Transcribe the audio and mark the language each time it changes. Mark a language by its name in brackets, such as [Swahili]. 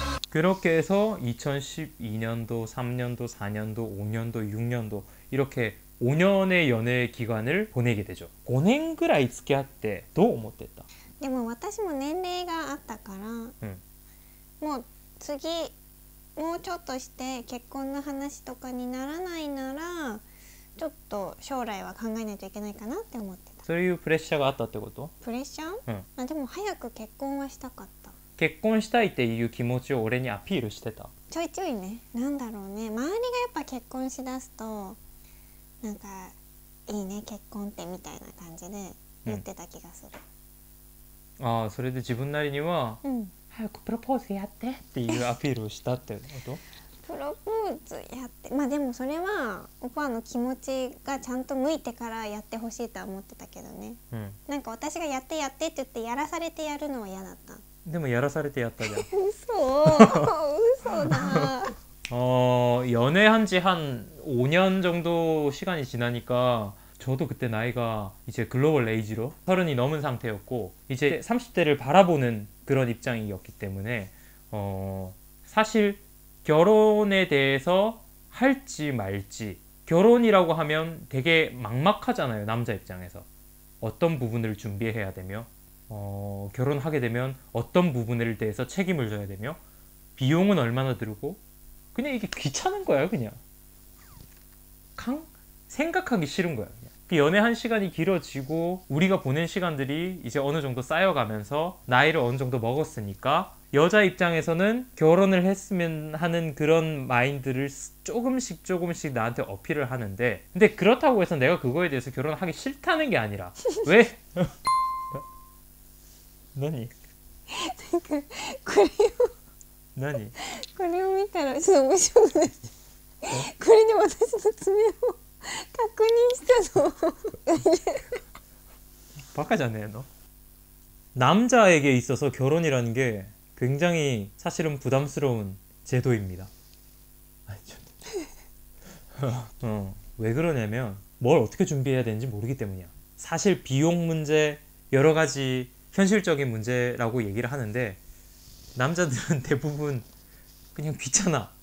[Korean] 그렇게 해서 2012년도, 3년도, 4년도, 5년도, 6년도 이렇게 5년의 연애 기간을 보내게 되죠. [Japanese] 5年ぐらい付き合ってどう思ってた？でも私も年齢があったから、もう次もうちょっとして結婚の話とかにならないならちょっと将来は考えないといけないかなって思ってた。そういうプレッシャーがあったってこと？プレッシャー？でも早く結婚はしたかった。結婚したいっていう気持ちを俺にアピールしてた？ちょいちょいね。なんだろうね、周りがやっぱ結婚しだすとなんかいいね結婚ってみたいな感じで言ってた気がする。ああ、それで自分なりには、早くプロポーズやってっていうアピールをしたってこと？プロポーズやって、でもそれはオパの気持ちがちゃんと向いてからやってほしいとは思ってたけどね、なんか私がやってやってって言ってやらされてやるのは嫌だった。でもやらされてやったじゃん。嘘だ。 [Korean] 연애한 지 한 5년 정도 시간이 지나니까 저도 그때 나이가 이제 글로벌 에이지로 30이 넘은 상태였고 이제 30대를 바라보는 그런 입장이었기 때문에 사실 결혼에 대해서 할지 말지, 결혼이라고 하면 되게 막막하잖아요. 남자 입장에서 어떤 부분을 준비해야 되며 결혼하게 되면 어떤 부분에 대해서 책임을 져야 되며 비용은 얼마나 들고, 그냥 이게 귀찮은 거야. 그냥 생각하기 싫은 거야. 그냥. 그 연애 한 시간이 길어지고 우리가 보낸 시간들이 이제 어느 정도 쌓여가면서 나이를 어느 정도 먹었으니까 여자 입장에서는 결혼을 했으면 하는 그런 마인드를 조금씩 나한테 어필을 하는데, 근데 그렇다고 해서 내가 그거에 대해서 결혼하기 싫다는 게 아니라 왜? 너니? [Japanese] これ何これを見たらちょっと面白くないこれで私の爪を確認したの [Korean] 바카잖아요. 남자에게 있어서 결혼이라는 게 굉장히 사실은 부담스러운 제도입니다. 왜 그러냐면 뭘 어떻게 준비해야 되는지 모르기 때문이야. 사실 비용 문제, 여러 가지 현실적인 문제라고 얘기를 하는데 남자들은 대부분 그냥 귀찮아.